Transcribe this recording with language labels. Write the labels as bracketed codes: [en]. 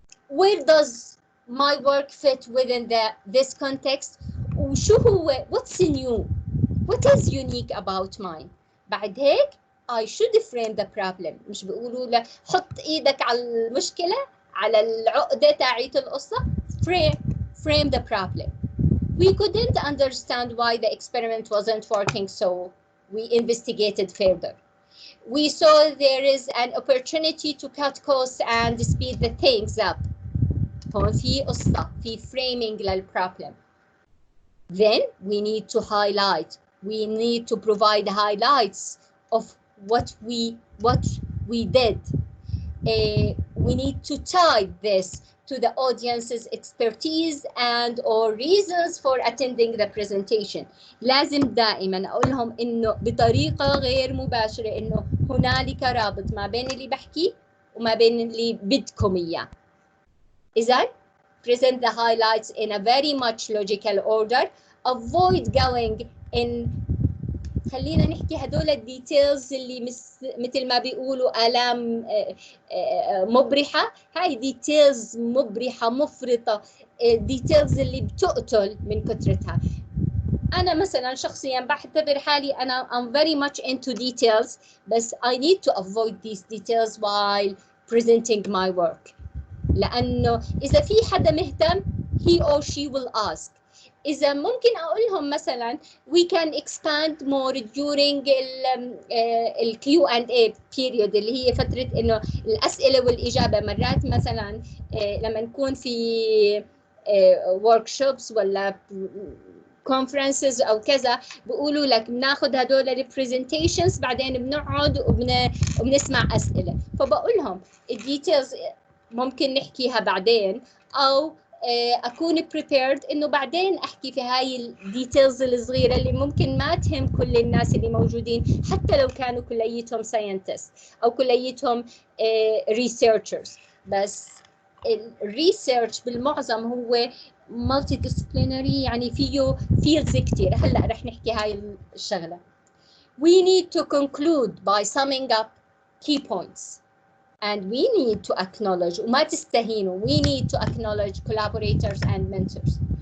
[en] Where does my work fit within this context؟ [ar] وشو هو [en] what's new؟ What is unique about mine؟ [ar] بعد هيك [en] I should frame the problem. [ar] مش بيقولوا له حط إيدك على المشكلة على العقدة تاعيت القصة. [en] Frame the problem. We couldn't understand why the experiment wasn't working, so we investigated further. We saw there is an opportunity to cut costs and speed the things up. [ar] هون في قصة، في framing للproblem. [en] Then we need to highlight. We need to provide highlights of what we did. We need to tie this to the audience's expertise and or reasons for attending the presentation. [ar] لازم دائما أقول لهم إنه بطريقة غير مباشرة إنه هنالك رابط ما بين اللي بحكي وما بين اللي بدكم إياه. [en] إذن present the highlights in a very much logical order. Avoid going in [ar] خلينا نحكي هدول الديتيلز اللي مثل ما بيقولوا آلام مبرحة، هاي ديتيلز مبرحة مفرطة، ديتيلز اللي بتقتل من كثرتها. أنا مثلا شخصيا بعتبر حالي أنا [en] I'm very much into details، بس I need to avoid these details while presenting my work. [ar] لأنه إذا في حدا مهتم [en] he or she will ask. [ar] إذا ممكن أقول لهم مثلا [en] we can expand more during ال Q&A period [ar] اللي هي فترة إنه الأسئلة والإجابة. مرات مثلا لما نكون في workshops ولا conferences أو كذا بيقولوا لك بناخد هدول البرزنتيشنز بعدين بنقعد وبنسمع أسئلة، فبقول لهم الديتيلز ممكن نحكيها بعدين، أو أكون prepared إنه بعدين أحكي في هاي الديتيلز الصغيرة اللي ممكن ما تهم كل الناس اللي موجودين، حتى لو كانوا كليتهم scientists أو كليتهم researchers. بس الريسيرش بالمعظم هو multidisciplinary، يعني فيه fields كتير. هلأ رح نحكي هاي الشغلة. [en] We need to conclude by summing up key points. And we need to acknowledge [ar] وما تستهينوا [en] we need to acknowledge collaborators and mentors.